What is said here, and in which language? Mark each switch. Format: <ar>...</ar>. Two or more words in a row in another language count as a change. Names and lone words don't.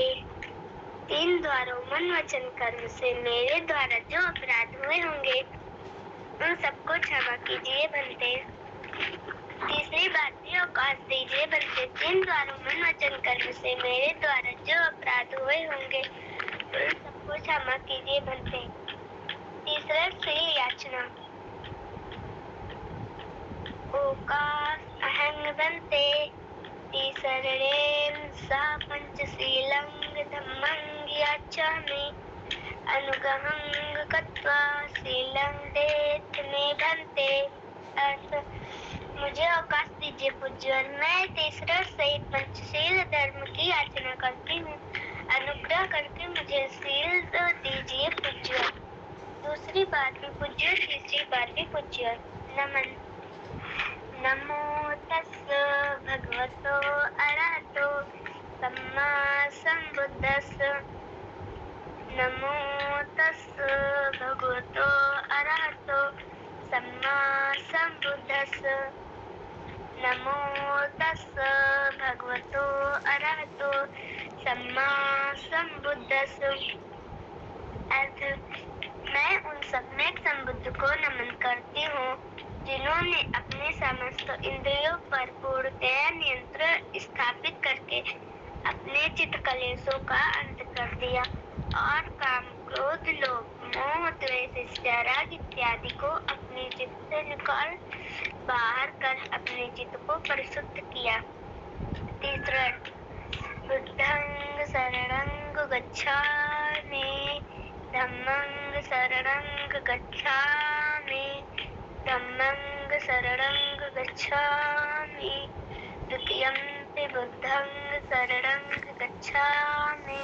<hi>तीन द्वारों मन वचन कर्म से मेरे द्वारा जो अपराध हुए होंगे उन सबको क्षमा कीजिए बनते। तीसरी बात भी अवकाश दीजिए बनते। तीन द्वारों मन वचन कर्म से मेरे द्वारा जो अपराध हुए होंगे उन सबको क्षमा कीजिए बनते।</hi> <pi>तीसरा श्री याचना ओकास अहंग बनते तीसरेण सा पंचशीलं धम्मं याचामि अनुगहं गत्वा शीलं देत मे बनते।</pi> <hi>अर्थ मुझे अवकाश दीजिए पूज्यवर, मैं तीसरा सहित पंचशील धर्म की याचना करती हूँ। अनुग्रह करके मुझे शील दीजिए पूज्यवर। दूसरी बात भी पूज्य, तीसरी बात भी पूज्य। नमन।</hi> <pi>नमो तस्स भगवतो अरहतो सम्मा संबुद्दस्स। नमो तस्स भगवतो अरहतो सम्मा संबुद्दस्स। नमो तस्स भगवतो अरहतो सम्मा संबुद्दस्स।</pi> <hi>अर्थ मैं उन सम्यक संबुद्ध को नमन करती हूँ जिन्होंने अपने समस्त इंद्रियों पर पूर्णतया नियंत्रण स्थापित करके अपने चित्त कलेशों का अंत कर दिया और काम क्रोध लोभ मोह द्वेष राग इत्यादि को अपने चित्त से निकाल बाहर कर अपने चित्त को परिशुद्ध किया।</hi> <pi>तीसरा बुद्धं शरणं गच्छामि धम्मं शरणं गच्छामि धम्मं शरणं गच्छामि द्वितीयंपि बुद्धं शरणं गच्छामि</pi>